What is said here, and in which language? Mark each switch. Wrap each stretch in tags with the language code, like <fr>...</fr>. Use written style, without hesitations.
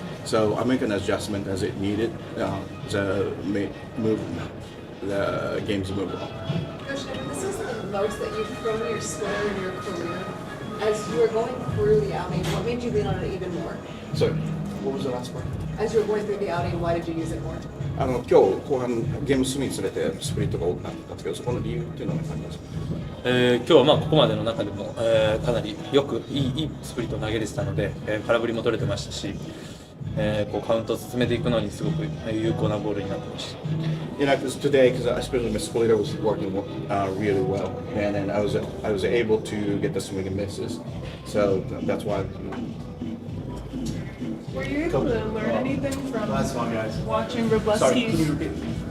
<en>So I make an adjustment as it needed to move the game's move along. This is the most that you've thrown your splitter in your career. As you were going through the outing, what made you lean on it even more? Sorry, what was the last part? As you were going through the outing, why did you use it more?</en> <ja>今日後半ゲーム進むにつれてスプリットが多くなったんですけど、そこの理由っていうのは何かありますか？今日はここまでの中でも、かなりよくいいスプリットを投げれてたので、空振りも取れてましたし、こうカウントを進めていくのにすごく有効なボールになってました。</ja> <en>Because today, especially my splitter was working really well, and then I was able to get the swing and misses, so that's why. Were you able to learn anything from watching Wrobleski?</en>